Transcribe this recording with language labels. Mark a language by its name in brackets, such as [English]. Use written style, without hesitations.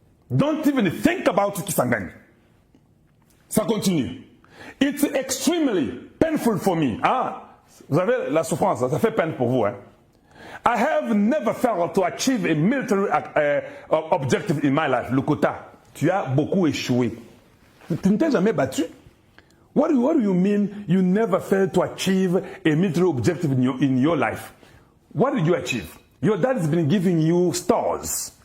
[English] Don't even think about Kisangani. [French] Ça continue. [English] It's extremely painful for me. [French] Vous avez la souffrance, ça fait peine pour vous. Hein? [English] I have never failed to achieve a military objective in my life. [French] Lokota, tu as beaucoup échoué. Tu ne t'es jamais battu? [English] What do you mean you never failed to achieve a military objective in your life? What did you achieve? Your dad has been giving you stars.